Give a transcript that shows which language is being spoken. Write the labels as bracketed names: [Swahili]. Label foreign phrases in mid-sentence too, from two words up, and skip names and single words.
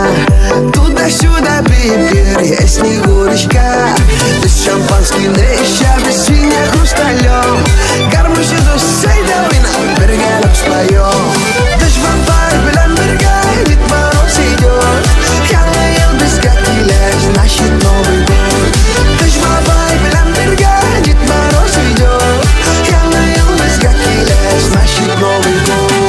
[Russian] Туда-сюда бибер, я снегурочка. [Tatar] Без шампанскийны içәбез сине хрусталем. Гармунчы дусай да уйнап, бергәләп споем. Без бабай белән бергә, [Russian] Дед Мороз идет. [Tatar] Яңа ел безгә килә, [Russian] значит Новый год. [Tatar] Без бабай белән бергә, [Russian] Дед Мороз идет. [Tatar] Яңа ел безгә килә, [Russian] значит Новый год.